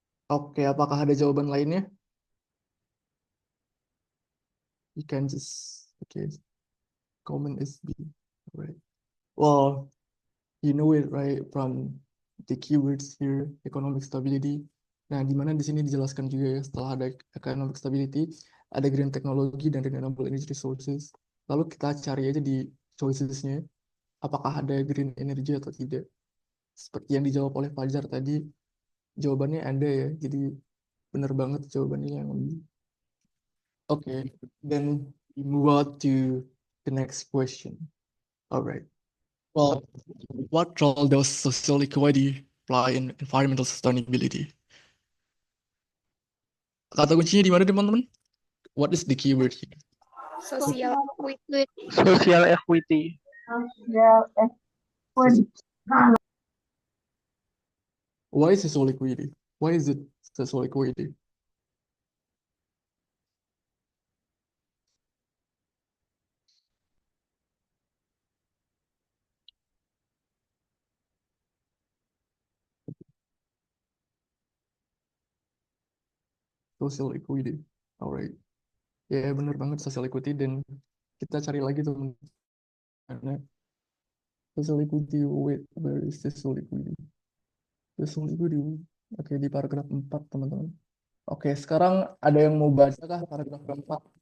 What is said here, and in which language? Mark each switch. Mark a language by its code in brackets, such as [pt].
[id] Oke, apakah ada jawaban lainnya? [en] You can just, okay, comment is B, right? Well, you know it, right, from the keywords here, economic stability. [id] Nah, di mana di sini dijelaskan juga ya, setelah ada economic stability, ada green technology dan renewable energy resources. Lalu kita cari aja di choicesnya, apakah ada green energy atau tidak. Seperti yang dijawab oleh Fajar tadi, jawabannya ada ya, jadi benar banget jawabannya yang B. [en] Okay, then we move on to the next question. All right. Well, what role does social equity play in environmental sustainability? [id] Kata kuncinya di mana, teman-teman? [en] What is the keyword here? Social equity. Social equity. Why is social equity? Why is it social equity? Social equity. Alright. [id] Ya, benar banget social equity, dan kita cari lagi teman. [en] Social equity, wait, where is social equity? Social equity. [id] Oke, di paragraf 4, teman-teman. Oke, sekarang ada yang mau baca kah paragraf 4?